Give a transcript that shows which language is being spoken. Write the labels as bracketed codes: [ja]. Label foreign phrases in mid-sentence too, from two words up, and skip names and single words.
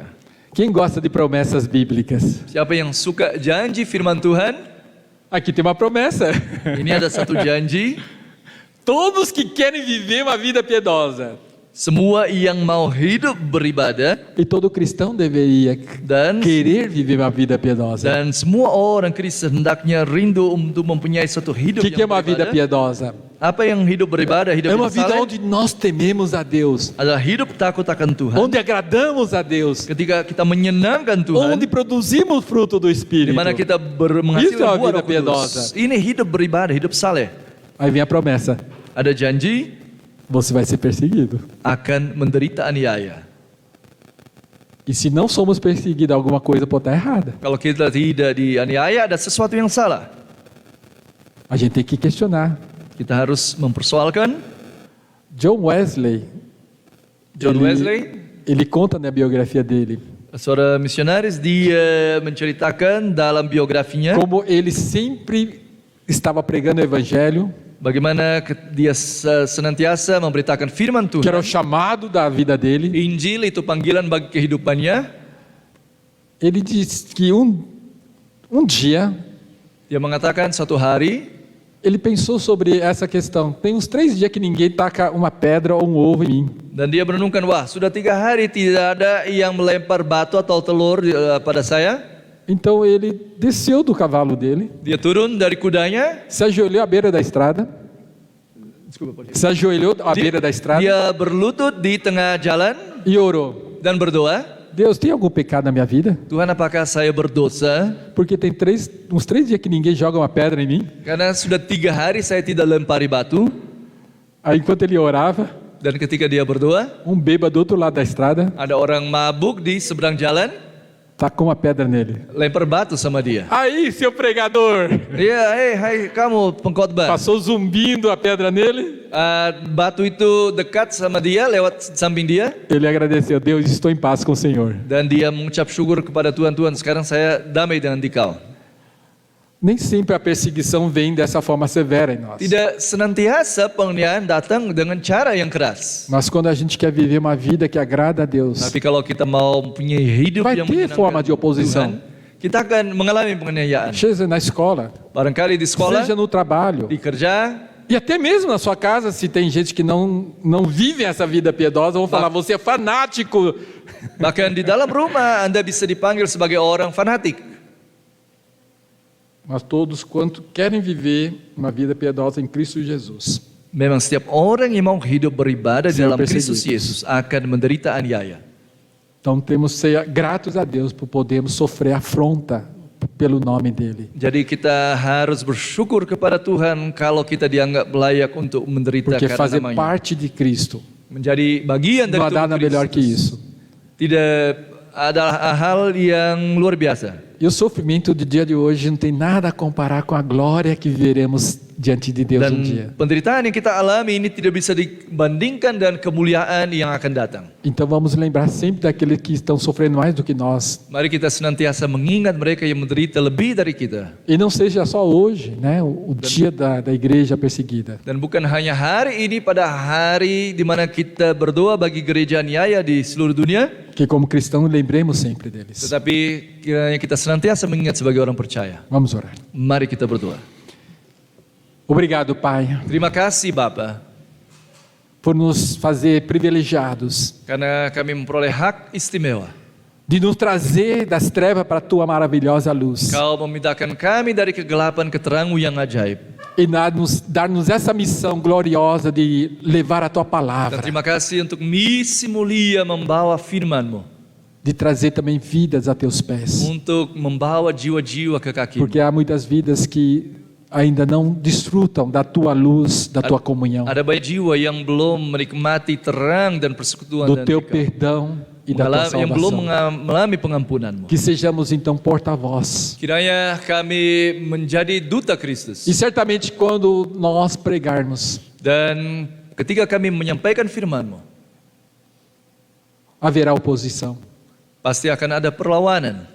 [pt] Quem gosta de promessas bíblicas? [id] Siapa yang suka janji firman Tuhan? [pt] Aqui tem uma promessa. [id] Ini ada satu janji. [pt] Todos que querem viver uma vida piedosa. [id] Semua yang mau hidup beribadah [pt] E todo cristão deveria [id] dan [pt] querer viver uma vida piedosa. [id] dan semua orang Kristen hendaknya rindu untuk mempunyai suatu [pt] O [id] hidup [pt] que é [id] yang [pt] uma vida [id] beribadah. [pt] piedosa? [id] Apa yang hidup beribadah, hidup [pt] É uma [id] yang [pt] vida [id] saleh? [pt] onde nós tememos a Deus, [id] Adalah hidup takut akan Tuhan. [pt] onde agradamos a Deus, [id] Ketika kita menyenangkan Tuhan, [pt] onde produzimos fruto do [id] di [pt] Espírito. [id] mana kita [pt] Isso é [id] menghasilkan [pt] uma [id] buah [pt] vida [id] Roh Kudus. [pt] piedosa. [id] Ini hidup beribadah, hidup saleh. [pt] Aí vem a promessa: [id] Ada janji [pt] você vai ser perseguido. [id] akan menderita aniaya. [pt] E se não somos perseguidos, alguma coisa pode estar errada. [id] Kalau kita tidak dianiaya, ada sesuatu yang salah. [pt] A gente tem que questionar. [id] Kita harus mempersoalkan. [pt] John Wesley, [id] John Wesley, [pt] ele conta na biografia dele [id] seorang misionaris, dia menceritakan dalam biografinya [pt] como ele sempre estava pregando o evangelho, [id] bagaimana dia senantiasa memberitakan firman [pt] que era o [id] Tuhan. [pt] chamado da vida dele. [id] Injil itu panggilan bagi kehidupannya. [pt] Ele diz que um dia [id] Dia mengatakan suatu hari [pt] ele pensou sobre essa questão. Tem uns 3 dias que ninguém taca uma pedra ou um ovo em mim. [id] dan dia merenungkan, wah sudah 3 hari tidak ada yang melempar batu atau telur pada saya. [pt] Então ele desceu do cavalo dele, [id] Dia turun dari kudanya, [pt] se ajoelhou à beira da estrada, se ajoelhou à beira da estrada [id] dia berlutut di tengah jalan [pt] e orou: [id] dan berdoa, [pt] Deus, tem algum pecado na minha vida? [id] Tuhan apakah saya berdosa? [pt] Porque tem uns 3 dias que ninguém joga uma pedra em mim. [id] Karena sudah 3 hari saya tidak lempari batu. [pt] Aí enquanto ele orava, [id] Dan ketika dia berdoa, [pt] bêbado do outro lado da estrada [id] ada orang mabuk di seberang jalan, [pt] tacou uma pedra nele. [id] lempar batu sama dia. [pt] Aí, seu pregador, [id] Iya, hai kamu pengkhotbah. [pt] passou zumbindo a pedra nele. [id] Batu itu dekat sama dia, lewat samping dia. [pt] Ele agradeceu: Deus, estou em paz com o Senhor. [id] Dan dia mengucap syukur kepada Tuhan, Tuhan sekarang saya damai dengan Dikau. [pt] Nem sempre a perseguição vem dessa forma severa em nós. [id] Tidak senantiasa penganiayaan datang dengan cara yang keras. [pt] Mas quando a gente quer viver uma vida que agrada a Deus, [id] Tapi kalau kita mau mempunyai hidup [pt] vai [id] yang [pt] ter [id] menyenangkan [pt] forma de oposição. [id] Tuhan, kita akan mengalami penganiayaan. [pt] Seja na escola, [id] Barangkali di sekolah, [pt] seja no trabalho, [id] di kerja, [pt] e até mesmo na sua casa, se tem gente que não vive essa vida piedosa, vão falar: você é fanático. [id] bahkan di dalam rumah Anda bisa dipanggil sebagai orang fanatik. [pt] Mas todos quanto querem viver uma vida piedosa em Cristo Jesus, [id] Memang setiap orang yang mau hidup beribadah di [pt] Serão [id] dalam Kristus [pt] perseguidos. [id] Yesus akan menderita aniaya. [pt] então temos que ser gratos a Deus por podermos sofrer afronta pelo nome dele. [id] Jadi kita harus bersyukur kepada Tuhan kalau kita dianggap layak untuk menderita [pt] Porque [id] karena [pt] fazer [id] namanya. [pt] parte de Cristo [id] Menjadi bagian dari [pt] não há [id] tubuh [pt] nada melhor que [id] Kristus. [pt] isso. [id] Tidak adalah hal yang luar biasa. [pt] E o sofrimento do dia de hoje não tem nada a comparar com a glória que viveremos diante de Deus um dia. [id] Dan penderitaan yang kita alami ini tidak bisa dibandingkan dengan kemuliaan yang akan datang. [pt] Então vamos lembrar sempre daqueles que estão sofrendo mais do que nós. [id] Mari kita senantiasa mengingat mereka yang menderita lebih dari kita. [pt] E não seja só hoje, né, o dia da igreja perseguida. [id] Dan bukan hanya hari ini, pada hari di mana kita berdoa bagi gereja aniaya di seluruh dunia, [pt] Que como cristãos lembremos sempre deles. [id] tetapi kiranya kita senantiasa mengingat sebagai orang percaya. [pt] Vamos orar. [id] Mari kita berdoa. [pt] Obrigado, Pai, [id] Terima kasih Bapa, [pt] por nos fazer privilegiados, [id] karena kami memperoleh hak istimewa. [pt] de nos trazer das trevas para a tua maravilhosa luz. [id] Kau memindahkan kami dari kegelapan ke terang-Mu yang ajaib. [pt] E dar-nos essa missão gloriosa de levar a tua [id] Dan [pt] palavra, [id] terima kasih untuk misi mulia membawa firman-Mu, [pt] de trazer também vidas a teus pés. [id] untuk membawa jiwa-jiwa ke kaki-Mu. [pt] Porque há muitas vidas que ainda não desfrutam da tua luz, da tua comunhão, [id] Ada banyak jiwa yang belum menikmati terang dan persekutuan [pt] do [id] dengan [pt] teu [id] Engkau. [pt] perdão e da tua [id] yang belum [pt] salvação. [id] mengalami pengampunan-Mu. [pt] Que sejamos então porta-voz. [id] Kiranya kami menjadi duta Kristus. [pt] E certamente quando nós pregarmos, [id] Dan ketika kami menyampaikan firman-Mu, [pt] haverá oposição. [id] pasti akan ada perlawanan.